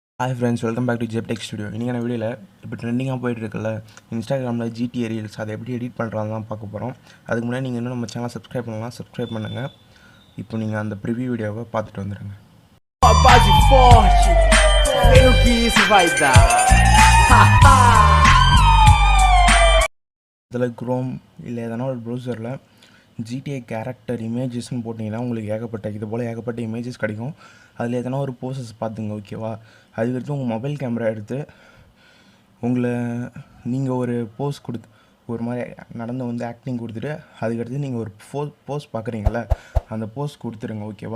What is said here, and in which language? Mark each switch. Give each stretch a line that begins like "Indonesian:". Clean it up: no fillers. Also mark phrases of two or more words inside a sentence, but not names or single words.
English: Hi friends, welcome back to Jptechstudio.
Tamil: இன்னைக்கான வீடியோவில் இப்போ ட்ரெண்டிங்காக போயிட்டு இருக்குல்ல இன்ஸ்டாகிராமில்
English: GTA reels
Tamil: அதை எப்படி எடிட் பண்ணுறாங்க தான் பார்க்க போகிறோம். அதுக்கு முன்னாடி நீங்கள் இன்னும் நம்ம சேனலை சப்ஸ்கிரைப் பண்ணலாம், சப்ஸ்கிரைப் பண்ணுங்கள். இப்போ நீங்கள் அந்த
English: preview video
Tamil: பார்த்துட்டு வந்துடுங்க.
Portuguese: Base forte, vem o que isso vai dar.
Tamil: இதில் குரோம் இல்லை எதனா ஒரு ப்ரௌசரில்
English: GTA character images
Tamil: போட்டிங்கன்னா உங்களுக்கு இது போல் ஏகப்பட்ட இமேஜஸ் கிடைக்கும். அதில் எதனா ஒரு போஸஸ் பார்த்துங்க, ஓகேவா? அதுக்கடுத்து உங்கள்
English: mobile camera
Tamil: எடுத்து நீங்கள் ஒரு போஸ் கொடுத்து ஒரு மாதிரி நடந்து ஆக்டிங் கொடுத்துட்டு அதுக்கடுத்து நீங்கள் ஒரு போஸ் பார்க்குறீங்கள, அந்த போஸ் கொடுத்துருங்க, ஓகேவா?